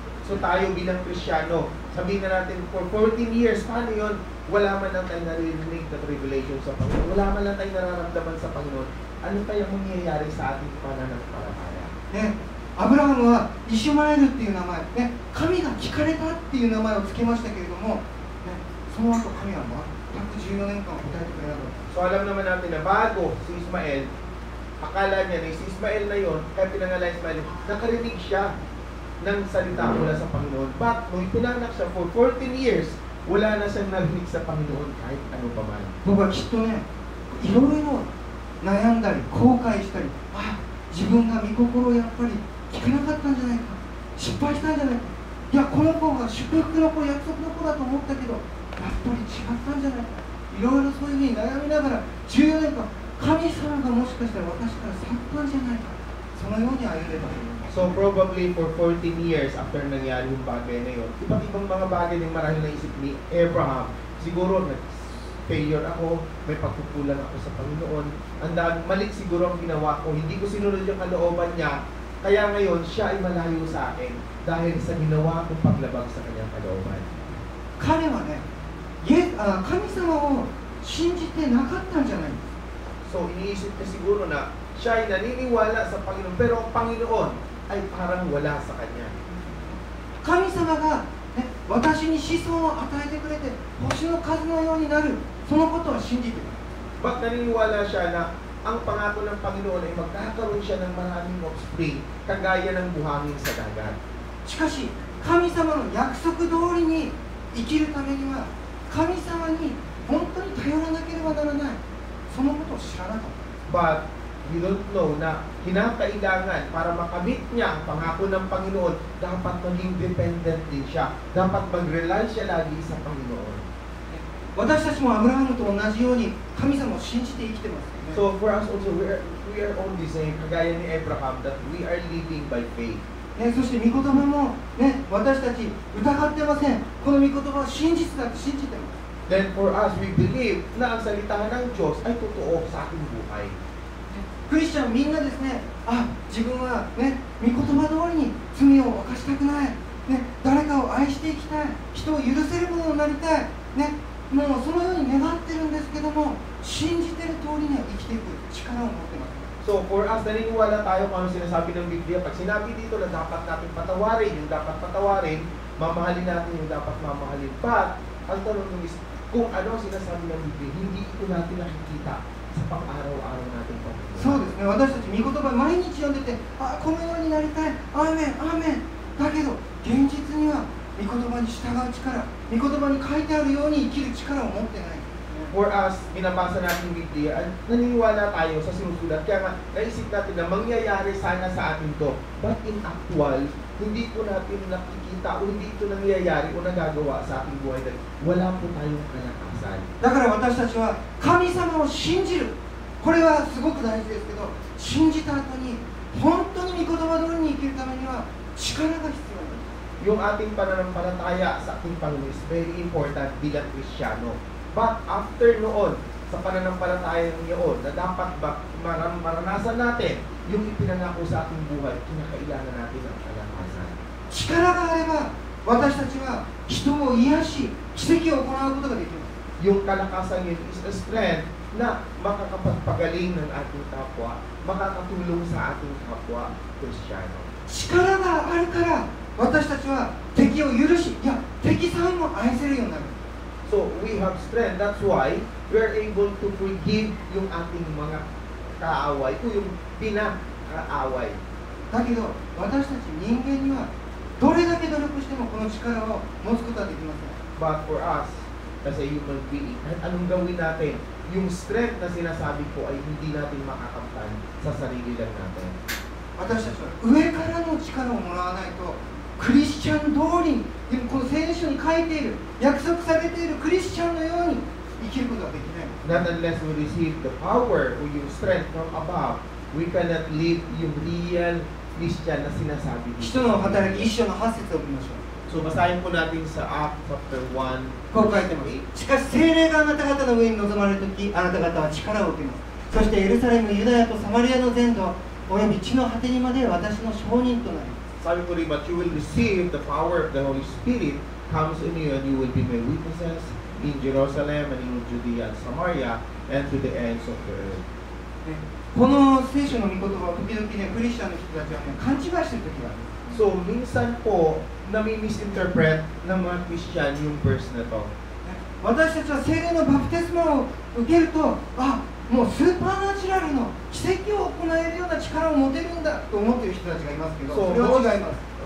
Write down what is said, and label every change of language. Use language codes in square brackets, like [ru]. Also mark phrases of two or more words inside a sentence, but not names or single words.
[tl] So tayo bilang Kristiyano, sabihin na natin [en] for 14 years, [tl] paano yun? Wala man lang tayo narinig na revelation sa Panginoon. Wala man lang tayo nararamdaman sa Panginoon. Ano kaya mangyayari sa ating pananampalataya? [ja] ね、アブラハムはイシュマエルっていう名前、ね、神が聞かれたっていう名前を付けましたけれども、ね、その後神は全く14年間答えてくれなかった。 [tl] So alam naman natin na bago si Ismael, akala niya na si Ismael na yun, kaya pinangalan Ismael, nakarinig siya ng salita mula sa Panginoon. But nung ipinanak siya [en] for 14 years, [tl] wala na siyang narinig sa Panginoon kahit ano pa man. [ja] 僕はきっとね、いろいろ悩んだり後悔したり、自分が御心をやっぱり聞けなかったんじゃないか、失敗したんじゃないか、いやこの子が祝福の子、約束の子だと思ったけどやっぱり違ったんじゃないか、いろいろそういうふうに悩みながら14年間、神様がもしかしたら私から去ったんじゃないか、そのように歩んでたと思います。 [en] So probably for 14 years after [tl] nangyari yung bagay na yun, iba't ibang mga bagay na marahil naisip ni Abraham, siguro failure ako, may pagkukulang ako sa Panginoon, mali siguro ang ginawa ko, hindi ko sinunod yung kalooban niya, kaya ngayon siya ay malayo sa akin dahil sa ginawa kong paglabag sa kanyang kalooban. [ja] 彼はね、神様を信じてなかったんじゃない。 [tl] So iniisip niya siguro na siya ay naniniwala sa Panginoon, pero ang Panginoon ay parang wala sa kanya. [ja] 神様が、ね、私に子孫を与えてくれて星の数のようになる、そのことは信じている。 [tl] But naniniwala siya na ang pangako ng Panginoon ay magkakaroon siya ng maraming offspring, kagaya ng buhangin sa dagat. [ja] しかし神様の約束通りに生きるためには神様に本当に頼らなければならない、そのことを知らなかった。 [en] But you don't know [tl] na kinakailangan para makamit niya ang pangako ng Panginoon, dapat maging dependent din siya. Dapat mag-rely siya lagi sa Panginoon. [ja] 私たちもアブラハムと同じように神様を信じて生きてますよね。 [en] So for us also, we are on the same, [tl] kagaya ni Abraham, [en] that we are living by faith. [ja] ね、そして御言葉も、ね、私たち疑ってません。この御言葉は真実だと信じてます。 [en] Then for us, we believe [tl] na ang salita ng Diyos ay totoo sa ating buhay. [ja] クリスチャンみんなですね、自分はね、御言葉通りに罪を犯したくない、ね、誰かを愛していきたい、人を許せるものになりたい、ね、もうそのように願ってるんですけども、信じてる通りには生きていく力を持ってます。 [en] So for us, [tl] naniniwala tayo kung ano sinasabi ng Biblia. Pag sinabi dito na dapat natin patawarin, yung dapat patawarin, mamahalin natin yung dapat mamahalin. But ang tanong is, kung ano sinasabi ng Biblia, hindi ito natin nakikita sa pang-araw-araw natin pag-araw. [ja] そうですね、私たち御言葉毎日読んでて、このようになりたい、アーメン、アーメン。だけど現実には御言葉に従う力、御言葉に書いてあるように生きる力を持ってない。 [en] For us, [tl] binabasa natin yung Biblia, naniniwala tayo sa sinusulat. Kaya nga, naisip natin na mangyayari sana sa atin to. [en] But in actual, [tl] hindi po natin nakikita o hindi ito nangyayari o nagagawa sa ating buhay dahil wala po tayong kalakasan. [ja] だから私たちは神様を信じる、これはすごく大事ですけど、信じた後に本当に御言葉通りに生きるためには力が必要です。 [tl] Yung ating pananampalataya sa ating Panginoon [en] is very important [tl] bilang Kristiyano. But after noon, sa pananampalataya niyon, na dapat maranasan natin yung ipinangako sa ating buhay, kinakailangan natin ang kalakasan. [ja] 力があれば私たちは人を癒し、奇跡を行うことができます。 [tl] Yung kalakasan yun [en] is a strength [tl] na makakapagpagaling ng ating kapwa, makakatulong sa ating kapwa Kristiyano. [ja] 力があるから私たちは敵を許し、いや敵さえも愛せるようになる。 [en] So we have strength, that's why we are able to forgive [tl] yung ating mga kaaway o yung pinakaaway. [ja] だけど私たち人間にはどれだけ努力してもこの力を持つことはできません。 [en] But for us, as a human being, [tl] kahit anong gawin natin, yung strength na sinasabi ko ay hindi natin makakamtan sa sarili lang natin. [ja] 私たちは上からの力をもらわないと、クリスチャン通りに、この聖書に書いている、約束されているクリスチャンのように生きることができない。 [en] Not unless we receive the power [tl] o yung [en] strength from above, we cannot live yung real Christian [tl] na sinasabi dito. [ja] 人の働き1章の8節を見ましょう。 [tl] So basahin po natin sa Acts chapter 1. [ja] こう書いてます。しかし聖霊があなた方の上に臨まれるとき、あなた方は力を受けます。そしてエルサレム、ユダヤとサマリアの全土、および地の果てにまで私の証人となります。 [tl] Sabi ko rin, [en] but you will receive the power of the Holy Spirit comes in you and you will be my witnesses in Jerusalem and in Judea and Samaria and to the ends of the earth. [ja] この聖書の御言葉を時々ね、クリスチャンの人たちはね、勘違いしてる時がある。 [tl] So, minsan po, nami-misinterpret ng mga Christian yung verse na to. [ja] 私たちは聖霊のバプテスマを受けると、もうスーパーナチュラルの奇跡を行えるような力を持てるんだと思っている人たちがいますけど、それは違います。